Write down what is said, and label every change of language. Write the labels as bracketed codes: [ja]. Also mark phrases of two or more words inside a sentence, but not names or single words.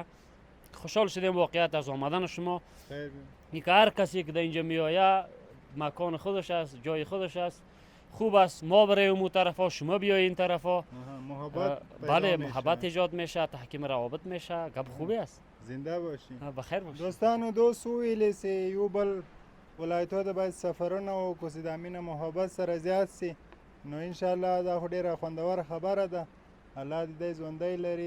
[fa] خوشحال شدیم واقعیت از آمدن شما. خیلی این که هر کسی که در اینجا میآید مکان خودش است، جای خودش است، خوب است. ما برای اون طرفا، شما بیای این طرفا. محبت بله محبت ایجاد میشه، تحکیم روابط میشه، گپ خوبی است. زنده باشین. بخیر باشید. [ps] دوستانو دوست ویلی سی یو بل ولایتو د باید سفرونه وکړو چې د مینه محبت سره زیات سي نو انشاءالله دا خو ډېره خوندوره خبره ده. الله دې دی ژوندی لري.